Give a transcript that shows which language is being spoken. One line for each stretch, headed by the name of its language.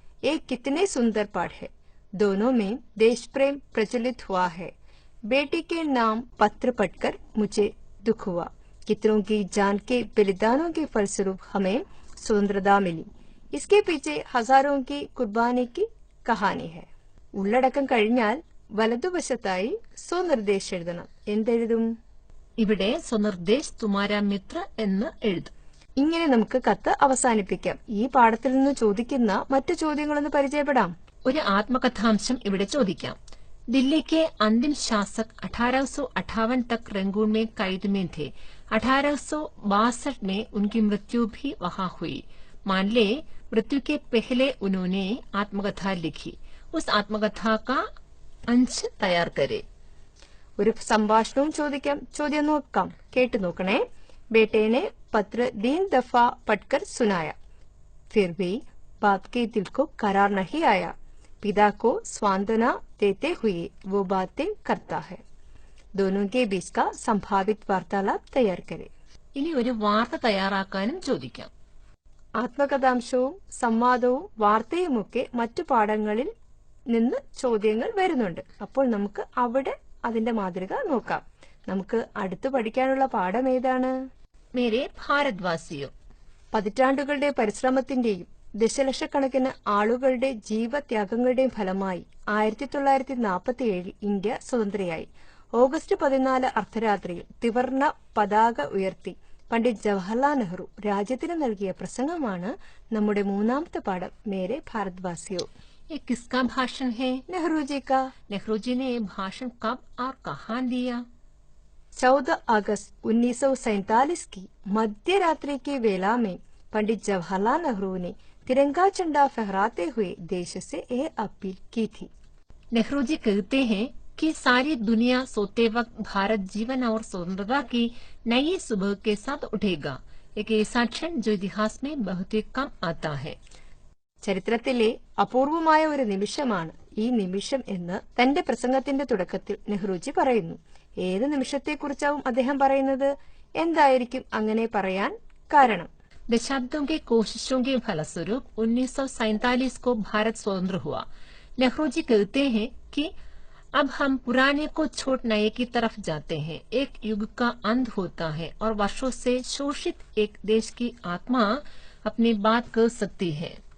Hindi: एक कितने सुंदर पाठ है. दोनों में देश प्रेम प्रज्वलित हुआ है. बेटी के नाम पत्र पढ़कर मुझे दुख हुआ. कितनों की जान के बलिदानों के फलस्वरूप हमें स्वतंत्रता मिली. इसके पीछे हजारों की कुर्बानी की कहानी है.
Malayalam: ഉള്ളടക്കം കഴിഞ്ഞാൽ വലതുവശത്തായി സ്വനിർദ്ദേശം എഴുതണം. എന്തെഴുതും? ഇവിടെ സ്വനിർദ്ദേശ്
Hindi: തുമാരാ മിത്ര
Malayalam: എന്ന് എഴുതും. ഇങ്ങനെ നമുക്ക് കത്ത് അവസാനിപ്പിക്കാം. ഈ പാഠത്തിൽ നിന്ന് ചോദിക്കുന്ന മറ്റു ചോദ്യങ്ങളൊന്ന് പരിചയപ്പെടാം. ഒരു ആത്മകഥാംശം ഇവിടെ ചോദിക്കാം.
Hindi: दिल्ली के अंतिम शासक 1858 तक रंगून में कैद में थे. 1862 में उनकी मृत्यु भी वहां हुई. मान ले मृत्यु के पहले उन्होंने आत्मकथा लिखी. उस आत्मकथा का अंश तैयार करे.
Malayalam: ഒരു സംഭാഷണവും ചോദിക്കാം. ചോദ്യം നോക്കാം, കേട്ടു നോക്കണേ.
Hindi: बेटे ने पत्र 3 दफा पढ़कर सुनाया, फिर भी बाप के दिल को करार नहीं आया. पिता को सांत्वना देते हुए वो बातें करता है. दोनों के बीच का संभावित वार्तालाप तैयार करें.
Malayalam: ഇനി ഒരു വാർത്ത തയ്യാറാക്കാനും ചോദിക്കാം. ആത്മകഥാംശവും സംവാദവും വാർത്തയുമൊക്കെ മറ്റു പാഠങ്ങളിൽ നിന്ന് ചോദ്യങ്ങൾ വരുന്നുണ്ട്. അപ്പോൾ നമുക്ക് അവിടെ അതിന്റെ മാതൃക നോക്കാം. നമുക്ക് അടുത്ത് പഠിക്കാനുള്ള പാഠം ഏതാണ്?
Hindi: മേരെ ഭാരത്വാസിയോ.
Malayalam: പതിറ്റാണ്ടുകളുടെ പരിശ്രമത്തിന്റെയും ദശലക്ഷക്കണക്കിന് ആളുകളുടെ ജീവത്യാഗങ്ങളുടെയും ഫലമായി 1947 ഇന്ത്യ സ്വതന്ത്രയായി. ഓഗസ്റ്റ് 14 അർദ്ധരാത്രിയിൽ ത്രിവർണ്ണ പതാക ഉയർത്തി പണ്ഡിറ്റ് ജവഹർലാൽ നെഹ്റു രാജ്യത്തിന് നൽകിയ പ്രസംഗമാണ് നമ്മുടെ മൂന്നാമത്തെ പാഠം, മേരെ ഭാരത്വാസിയോ.
Hindi: ये किसका भाषण है? नेहरू जी का. नेहरू जी ने ये भाषण कब और कहाँ दिया? 14 अगस्त 1947 की मध्य रात्रि की वेला में पंडित जवाहरलाल नेहरू ने तिरंगा झंडा फहराते हुए देश से यह अपील की थी. नेहरू जी कहते हैं कि सारी दुनिया सोते वक्त भारत जीवन और स्वतंत्रता की नई सुबह के साथ उठेगा. एक ऐसा क्षण जो इतिहास में बहुत ही कम आता है.
Malayalam: ചരിത്രത്തിലെ അപൂർവമായ ഒരു നിമിഷമാണ് ഈ നിമിഷം എന്ന് തന്റെ പ്രസംഗത്തിന്റെ തുടക്കത്തിൽ നെഹ്റുജി പറയുന്നു. ഏത് നിമിഷത്തെക്കുറിച്ചാവും അദ്ദേഹം പറയുന്നത്? എന്തായിരിക്കും അങ്ങനെ പറയാൻ കാരണം?
Hindi: दशाब्दों के कोशिशों के फलस्वरूप 1947 को भारत स्वतंत्र हुआ. नेहरू जी कहते हैं कि अब हम पुराने को छोड़ नए की तरफ जाते हैं. एक युग का अंत होता है और वर्षों से शोषित एक देश की आत्मा अपनी बात कर सकती है.